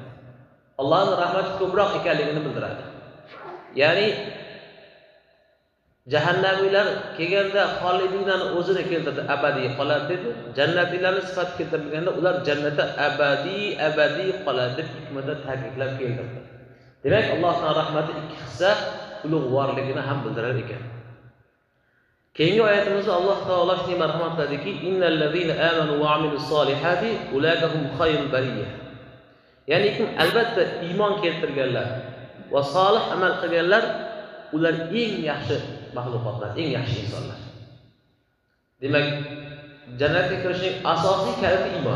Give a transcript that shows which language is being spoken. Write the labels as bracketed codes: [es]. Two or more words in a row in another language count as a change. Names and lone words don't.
[uz] Allohning rahmati ko'proq ekanligini bildiradi. Ya'ni jahannamiylar kelganda xolidinani o'zini keltirdi, abadiy qoladi dedi. Jannatiylarning sifati keltirilganda ular jannatda abadiy qoladi deb hikmatda ta'kidlab keltirdi. Demak, Allohning rahmati ikki hissa ulug'vorligini ham bildirar ekan. Keyingi oyatimizda Alloh taolo shunday marhamat qildiki, [ar] إن الذين آمنوا وعملوا الصالحات أولئك هم خير البرية. [uz] Ya'ni kim albatta iymon keltirganlar va solih amal qilganlar ular eng yaxshi maxluqotlar, eng yaxshi insonlar. Demak, jannatga kirishning asosiy kaliti iymon.